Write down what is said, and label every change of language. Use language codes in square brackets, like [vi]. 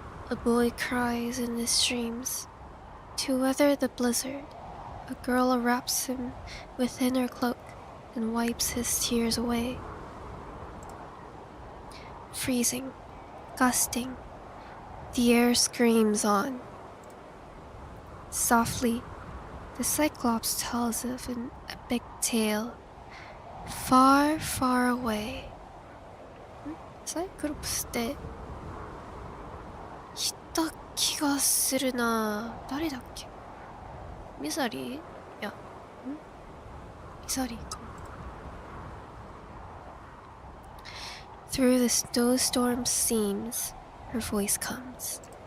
[en] A boy cries in his dreams. To weather the blizzard, a girl wraps him within her cloak and wipes his tears away.Freezing, gusting, the air screams on. Softly, the Cyclops tells of an epic tale, far, far away. [ja] サイクロプスっていた気がするな。誰だっけ？ミザリー？いや、ミザリーか。 [en] Through the snowstorm seams, her voice comes.